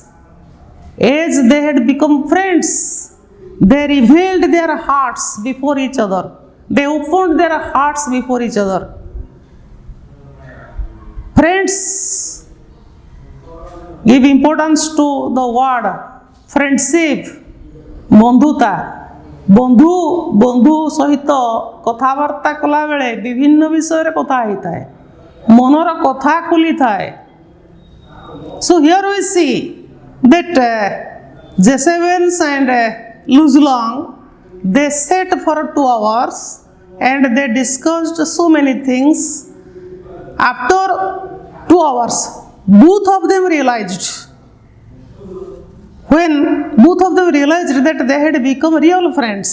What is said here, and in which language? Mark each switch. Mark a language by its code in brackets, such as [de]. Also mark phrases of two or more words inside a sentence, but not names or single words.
[en] As they had become friends, they revealed their hearts before each other. They opened their hearts before each other. Friends give importance to the word friendship, [or] ବନ୍ଧୁତା। ବନ୍ଧୁ ବନ୍ଧୁ ସହିତ କଥାବାର୍ତ୍ତା କଲାବେଳେ ବିଭିନ୍ନ ବିଷୟରେ କଥା ହେଇଥାଏ, ମନର କଥା ଖୋଲିଥାଏ। [en] So here we see that Jezebels and Luzlong, they sat for 2 hours and they discussed so many things. After 2 hours, both of them realized, when both of them realized that they had become real friends.